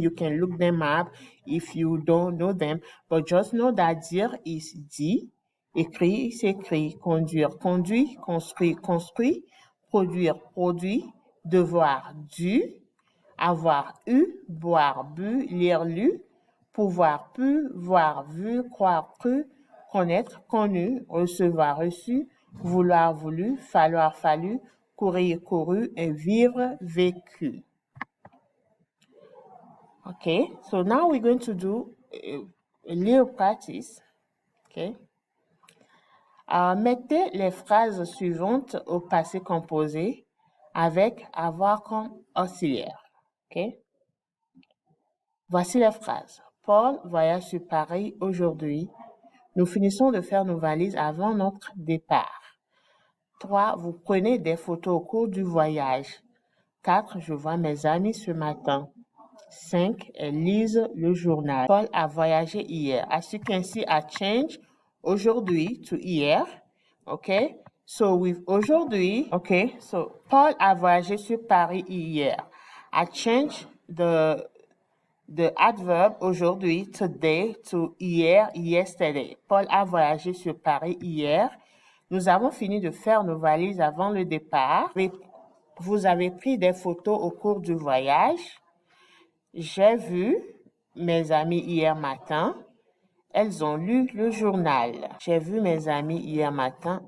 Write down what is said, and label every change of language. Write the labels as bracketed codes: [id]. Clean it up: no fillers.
[en] You can look them up if you don't know them, but just know that [fr] dire is dit, écrit, s'écrit, conduire, conduit, construire, construit, produire, produit, devoir, dû, avoir eu, boire, bu, lire, lu, pouvoir, pu, voir, vu, croire, cru, connaître, connu, recevoir, reçu, vouloir, voulu, falloir, fallu, courir, couru, et vivre, vécu. [en] Okay, so now we're going to do a little practice. Okay. [fr] Mettez les phrases suivantes au passé composé avec avoir comme auxiliaire. Okay. Voici les phrases. Paul voyage sur Paris aujourd'hui. Nous finissons de faire nos valises avant notre départ. 3. Vous prenez des photos au cours du voyage. 4. Je vois mes amis ce matin. 5. Elles lisent le journal. Paul a voyagé hier. [en] As you can see, I changed aujourd'hui to hier. Okay? So with aujourd'hui, okay? [fr] So Paul a voyagé sur Paris hier. [en] I changed the adverb aujourd'hui, today, to hier, yesterday. [fr] Paul a voyagé sur Paris hier. Nous avons fini de faire nos valises avant le départ. Vous avez pris des photos au cours du voyage. J'ai vu mes amis hier matin. Elles ont lu le journal. J'ai vu mes amis hier matin.